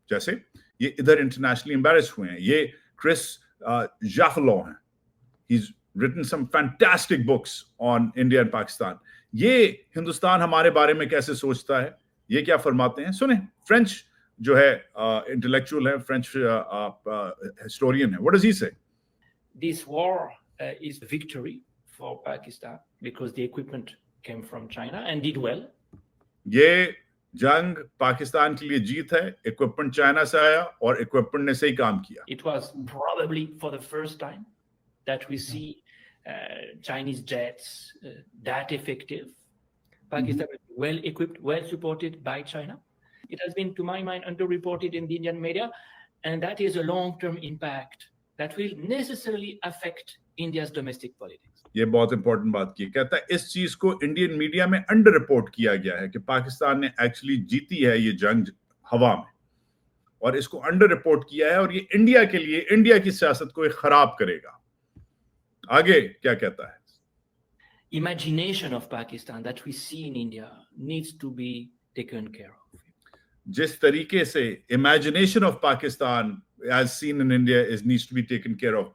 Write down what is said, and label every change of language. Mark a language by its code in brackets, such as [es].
[hi] जैसे ये इधर इंटरनेशनली एम्बैरेस हुए हैं, ये क्रिस जाफलो हैं, [en] he's written some fantastic books on India and Pakistan. [hi] ये हिंदुस्तान हमारे बारे में कैसे सोचता है, ये क्या फरमाते हैं, सुने। फ्रेंच जो है इंटेलेक्चुअल है, फ्रेंच हिस्टोरियन है, [en] what does he say? This war is a victory for Pakistan because the equipment came from China and did well. [hi] ये जंग पाकिस्तान के लिए जीत है, इक्विपमेंट चाइना से आया और इक्विपमेंट ने सही काम किया। [en] It was probably for the first time that we see Chinese jets that effective. Pakistan is well equipped, well supported by China. It has been, to my mind, underreported in the Indian media, and that is a long-term impact that will necessarily affect India's domestic politics. [hi] ये बहुत important बात की, कहता है इस चीज को Indian media में अंडर रिपोर्ट किया गया है कि पाकिस्तान ने एक्चुअली जीती है ये जंग हवा में, और इसको अंडर रिपोर्ट किया है, और ये इंडिया के लिए, इंडिया की सियासत को खराब करेगा। आगे क्या कहता है? [en] Imagination of Pakistan that we see in India needs to be taken care of. [hi] जिस तरीके से imagination of Pakistan [en] as seen in India is needs to be taken care of.